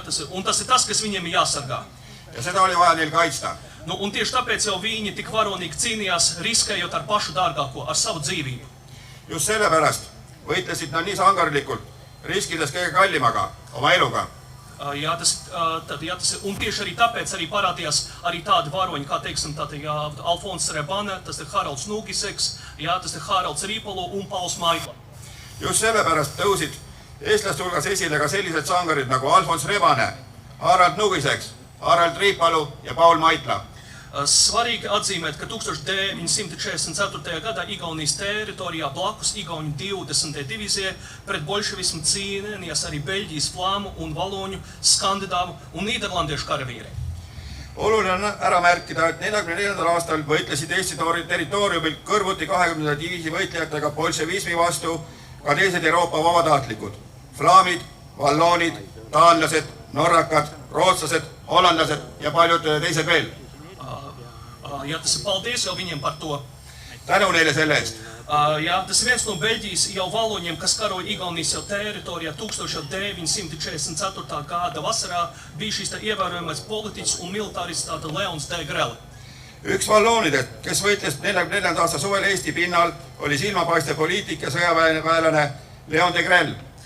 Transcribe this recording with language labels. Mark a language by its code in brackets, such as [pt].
[lv] Un tas ir tas, kas viņiem ir jāsargā. [et] Ja seda oli vaja neil kaitsta. [lv] Un tieši tāpēc jau viņi tik varonīgi cīnījās, riskējot ar pašu dārgāko, ar savu dzīvību. [et] Just sellepärast võitlesid nad nii sangarlikult, riskides kõige kallimaga, oma eluga. [lv] Un tieši arī tāpēc arī parādījās arī tādi varoņi, kā Alfons Rebane, tas ir Haralds Nugiseks, tas ir Haralds Rīpalo un Pauls Maikla. [et] Just sellepärast tõusid eestlaste hulgas esile ka sellised sangarid nagu Alfons Rebane, Harald Nugiseks, Harald Riipalu ja Paul Maitla. [lv] Svarīgi atzīmēt, ka 1944. gadā Igaunijas teritorijā blakus Igauņu 20. divīzijai pret bolševismu cīnījās arī Beļģijas, flāmu un valoņu, skandināvu un nīderlandiešu karavīri. [et] Oluline on ära märkida, et 1944. aastal võitlesid Eesti territooriumil kõrvuti 20. diviisi võitlejatega bolševismi vastu ka teised Euroopa vabatahtlikud. Flaamid, valloonid, taanlased, norrakad, rootslased, hollandlased ja paljud teised veel. [lv] Ja tas ir paldies jau viņiem par to. [et] Tänu neile selle eest. [lv] Ja tas ir viens no Beļģijas jau valoņiem, kas karoja Igaunijas jau teritorijā 1944. gada vasarā, bija šīs ievērojamais politiķis un militārists Leons D. Grelle. [et] Üks valloonidest, kes võitles 44. aasta suvel Eesti pinnal, oli silmapaistev poliitik ja sõjaväelane Leon de Grelle.